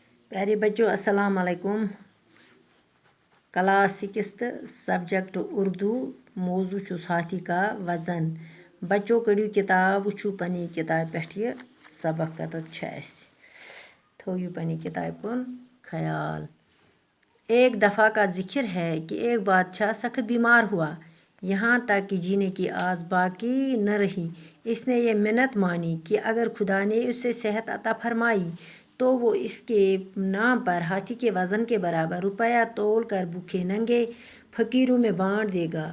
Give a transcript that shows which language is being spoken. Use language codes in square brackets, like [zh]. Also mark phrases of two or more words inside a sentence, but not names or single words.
[ur] پیارے بچوں [ar] السلام علیکم. [en] Class 6 subject Urdu. [ks] موضوع چھُ [ur] ہاتھی کا وزن. [ks] بچوں کڑیو کتاب وچھو پننی کتاب پٮ۪ٹھ یہ سبق کتت چھِ اَسہِ. تھٲیِو پننی کتاب کُن خیال. [ur] ایک دفعہ کا ذکر ہے کہ ایک بادشاہ سخت بیمار ہوا یہاں تک کہ جینے کی آس باقی نہ رہی. اس نے یہ منت مانی کہ اگر خدا نے اسے صحت عطا فرمائی تو وہ اس کے نام پر ہاتھی کے وزن کے برابر روپیہ تول کر بھوکے ننگے فقیروں میں بانٹ دے گا.